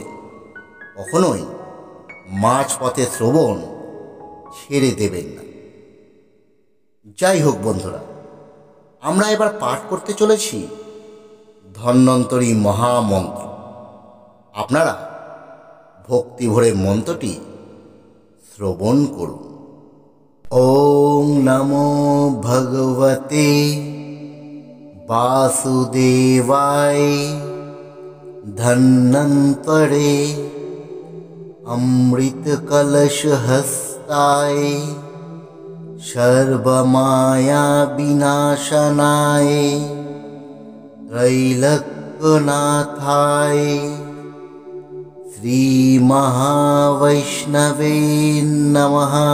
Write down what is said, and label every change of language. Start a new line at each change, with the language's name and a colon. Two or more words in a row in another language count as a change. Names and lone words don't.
Bangla: কখনোই মাঝপথে শ্রবণ ছেড়ে দেবেন না। যাই হোক বন্ধুরা, আমরা এবার পাঠ করতে চলেছি ধন্বন্তরী মহামন্ত্র। আপনারা ভক্তি ভরে মন্ত্রটি শ্রবণ করুন।
Sanskrit: ওং নমো ভগবতে वासुदेवाय धन्वन्तरे अमृतकलशहस्ताय सर्वमायाविनाशनाय त्रैलोक्यनाथाय श्रीमहावैष्णवे नमः।